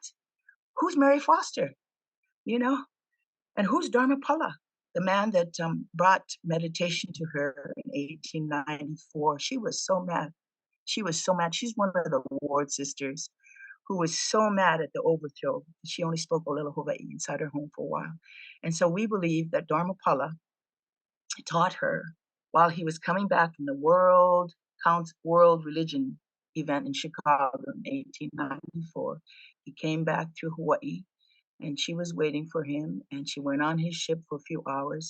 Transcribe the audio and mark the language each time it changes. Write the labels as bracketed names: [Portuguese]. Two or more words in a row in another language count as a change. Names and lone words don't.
[English] Who's Mary Foster? And who's Dharmapala? The man that brought meditation to her in 1894. She was so mad. She was so mad. She's one of the Ward sisters who was so mad at the overthrow. She only spoke ʻoluʻolu Hawaii inside her home for a while. And so we believe that Dharmapala taught her while he was coming back from the World Religion event in Chicago in 1894. He came back through Hawaii, and she was waiting for him, and she went on his ship for a few hours.